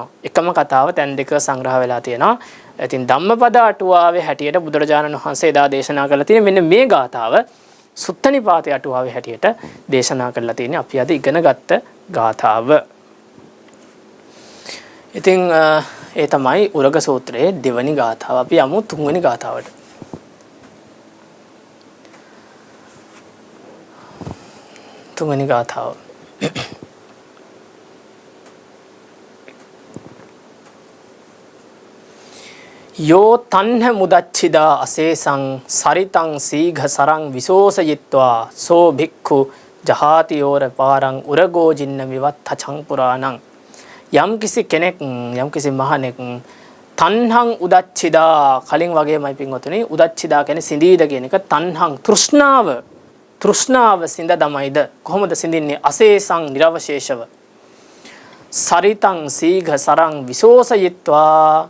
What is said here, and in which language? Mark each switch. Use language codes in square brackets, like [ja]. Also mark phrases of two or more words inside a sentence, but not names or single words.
[si] එකම කතාව තැන් දෙකක සංග්‍රහ වෙලා තියෙනවා. ඉතින් ධම්මපද අටුවාවේ හැටියට බුදුරජාණන් වහන්සේ එදා දේශනා කරලා තියෙන මෙන්න මේ ගාථාව සුත්ත නිපාතේ අටුවාවේ හැටියට දේශනා කරලා තියෙන්නේ අපි අද ඉගෙන ගත්ත ගාථාව. ඉතින් ඒ තමයි උරග සූත්‍රයේ දෙවනි ගාථාව. අපි යමු තුන්වෙනි ගාථාවට. තුන්වෙනි ගාථාව. [pi] යෝ තන්හ මුදච්චිදා අසේසං සරිතං සීඝ සරං විසෝසයිත්වා සෝ භික්ඛු ජහාතියෝර පාරං උරගෝ ජින්න විවත්ත චංපුරාණං. [si] යම්කිසි කෙනෙක් යම්කිසි මහණෙක් [pi] තණ්හං උදච්චිදා [si] කලින් වගේමයි පින්වතුනි උදච්චිදා කියන්නේ සිඳීද කියන එක තණ්හං තෘෂ්ණාව සිඳ දමයිද කොහොමද සිඳින්නේ අසේසං නිර්වශේෂව [pi] සරිතං සීඝ සරං විසෝසයිත්වා